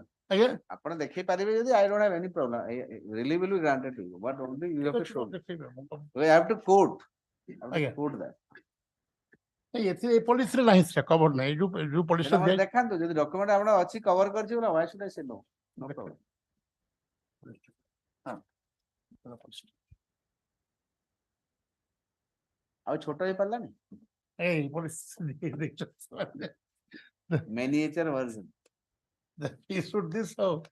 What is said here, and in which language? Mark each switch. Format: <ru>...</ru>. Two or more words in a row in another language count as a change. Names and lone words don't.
<or>ଆଜ୍ଞା ଆପଣ ଦେଖେଇ ପାରିବେ ଯଦି</or> <en>I don't have any problem. Relief will be granted to you. But only you have to show. We have to quote.</en> <or>ଆଜ୍ଞା</or> <en>Quote that.</en> <or>ଏଥିରେ ଏ ପଲିସିରେ ନାହିଁ ସେଟା କଭର ନାହିଁ ଯୋଉ ପଲିସିଟା ସେଇଟା ମତେ ଦେଖାନ୍ତୁ ଯଦି ଡକ୍ୟୁମେଣ୍ଟ ଆପଣ ଅଛି କଭର କରିଛି ବୋଲେ</or> <en>why should I say no? No problem.</en> <or>ଆଉ ଛୋଟ ହେଇପାରିଲାନି ଏଇ ପଲିସି</or> <en>miniature version. this how</en>